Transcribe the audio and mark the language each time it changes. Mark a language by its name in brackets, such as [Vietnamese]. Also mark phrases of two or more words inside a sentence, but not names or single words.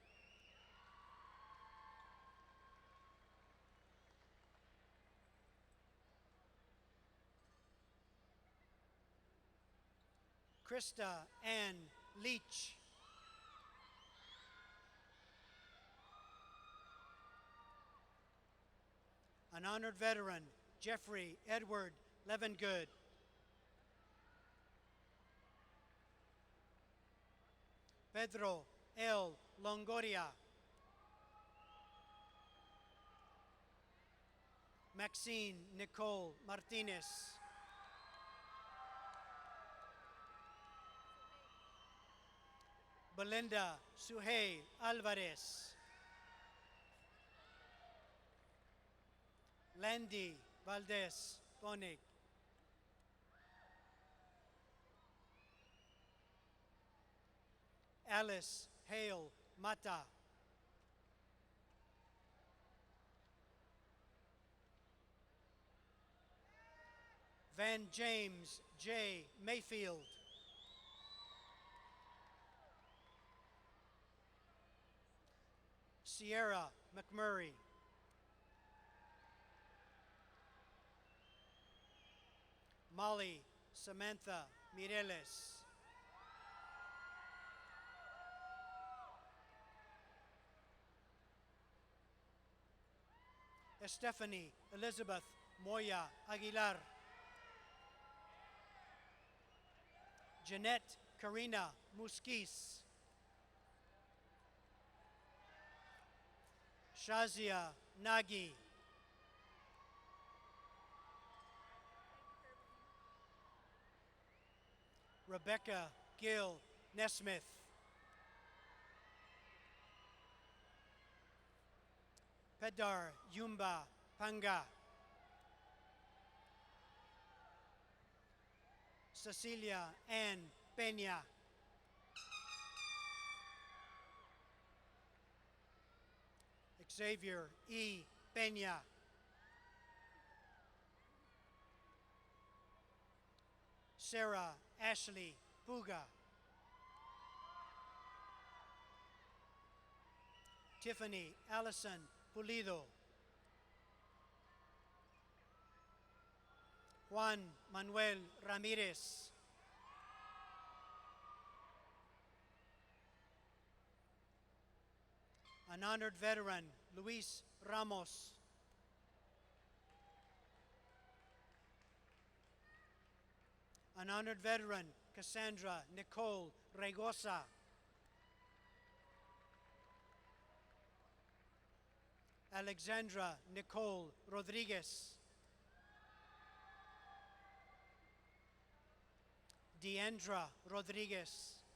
[English] Krista Ann Leach. An honored veteran, Jeffrey Edward Levengood. Pedro L. Longoria. Maxine Nicole Martinez. Belinda Suhey Alvarez. Landy Valdez Bonig. Alice Hale Mata. Van James J. Mayfield. Sierra McMurray. Molly Samantha Mireles. Stephanie Elizabeth Moya Aguilar. Jeanette Karina Musquiz. Shazia Nagy. Rebecca Gill Nesmith. Pedar Yumba Panga. Cecilia Ann Peña. Xavier E. Peña. Sarah Ashley Puga. Tiffany Allison Pulido. Juan Manuel Ramirez. An honored veteran, Luis Ramos. An honored veteran, Cassandra Nicole Regosa. Alexandra Nicole Rodriguez. Deandra Rodriguez.